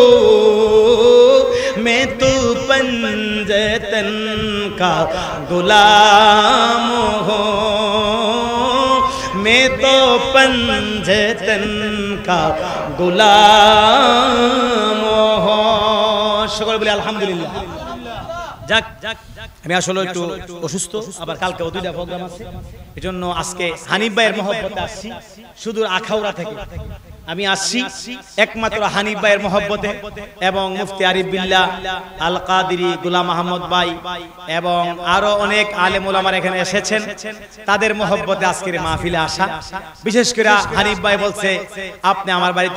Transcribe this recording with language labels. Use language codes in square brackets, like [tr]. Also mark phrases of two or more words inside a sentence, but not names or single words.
[ur] میں تو پنجاتن کا غلام ہوں میں تو پنجاتن کا غلام ہوں شکر بولے الحمدللہ [bn] যাক আমি আসলে একটু অসুস্থ আবার কালকে দুইটা প্রোগ্রাম আছে এজন্য আজকে হানিফ ভাইয়ের মহব্বতে আসছি সুদূর আখাউড়া থেকে আমি আসছি একমাত্র হানিফ ভাইয়ের মহব্বতে এবং মুফতি আরিফ বিল্লাহ আল কাদেরী গোলাম আহমদ ভাই এবং আরো অনেক আলেম ওলামারা এখানে এসেছেন তাদের মহব্বতে আজকের মাহফিলে আসা বিশেষ করে হানিফ ভাই বলছে আপনি আমার বাড়িতে